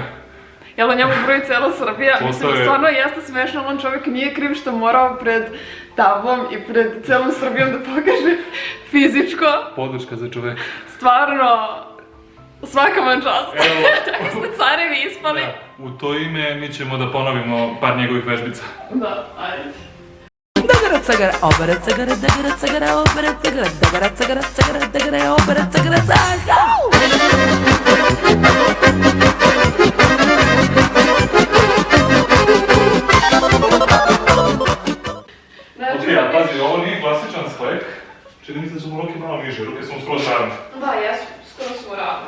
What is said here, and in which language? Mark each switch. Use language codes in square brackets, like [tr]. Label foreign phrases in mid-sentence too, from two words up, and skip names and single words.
[sr] Jel, njemu broji cela Srbija, mislim, stvarno jeste smešno, on čovjek nije kriv što morao pred tabom i pred celom Srbijom da pokaže fizičko. Podrška za čoveka. Stvarno, svaka vam čast. Tako ste carevi ispali. U to ime mi ćemo da ponovimo par njegovih vežbica. Da, ajde. Dagara cagara, obara cagara, dagara cagara, obara cagara, dagara cagara, cagara, dagara, obara cagara, cagara. Ok, a pazi, ovo nije klasičan sklek. Čini mi se da su mu ruke malo niže, ruke su mu skoro ravne. Da, jesu, skoro su ravne.